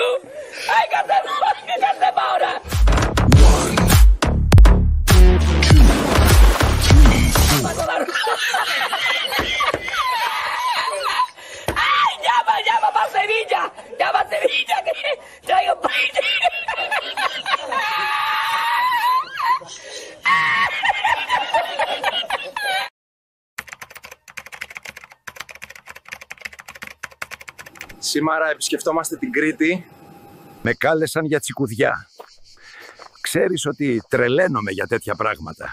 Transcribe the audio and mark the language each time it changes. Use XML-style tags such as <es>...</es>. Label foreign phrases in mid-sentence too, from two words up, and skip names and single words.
<es>¡Ay, qué hacemos ahora! ¡Ay, llama para Sevilla! ¡Llama a Sevilla que traigo paella!</es> <el>Σήμερα επισκεφτόμαστε την Κρήτη. Με κάλεσαν για τσικουδιά. Ξέρεις ότι τρελαίνομαι για τέτοια πράγματα.</el>